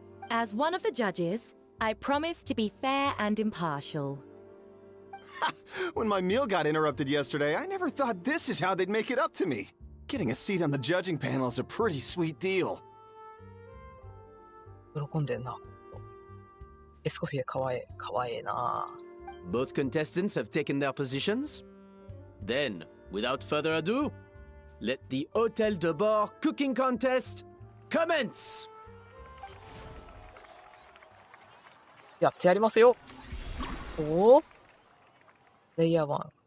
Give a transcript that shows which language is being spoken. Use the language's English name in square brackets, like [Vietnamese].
[English] As one of the judges, I promise to be fair and impartial. When my meal got interrupted yesterday, I never thought this is how they'd make it up to me. Getting a seat on the judging panel is a pretty sweet deal. [Japanese] 喜んでんな。エスコフィエかわいい。かわいいな。 [English] Both contestants have taken their positions. Then, without further ado, let the Hotel de Boer cooking contest commence! [Japanese] やってやりますよ。おお。レイヤー1。